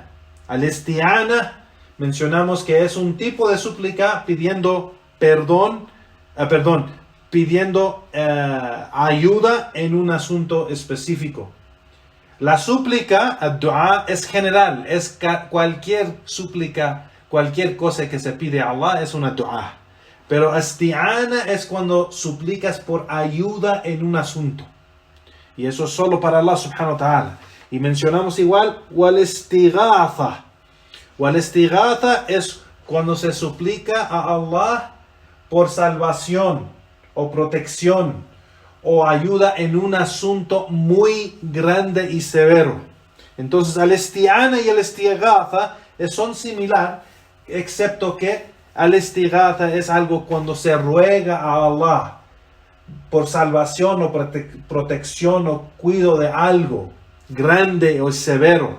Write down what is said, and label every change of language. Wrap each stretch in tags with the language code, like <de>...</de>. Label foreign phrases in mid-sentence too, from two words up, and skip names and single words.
<es>Al-isti'ana mencionamos que es un tipo de súplica pidiendo pidiendo ayuda en un asunto específico. La súplica, ad-du'a, es general, es cualquier súplica, cualquier cosa que se pide a Allah es una du'a. Pero isti'ana es cuando suplicas por ayuda en un asunto, y eso es solo para Allah</es> <ar>سبحانه وتعالى.</ar> <es>Y mencionamos igual wal-istighatha. Wal-istighatha es cuando se suplica a Allah por salvación o protección o ayuda en un asunto muy grande y severo. Entonces, al isti'ana y el istighatha son similar, excepto que al-istighatha es algo cuando se ruega a Allah por salvación o protección o cuidado de algo grande o severo.</es>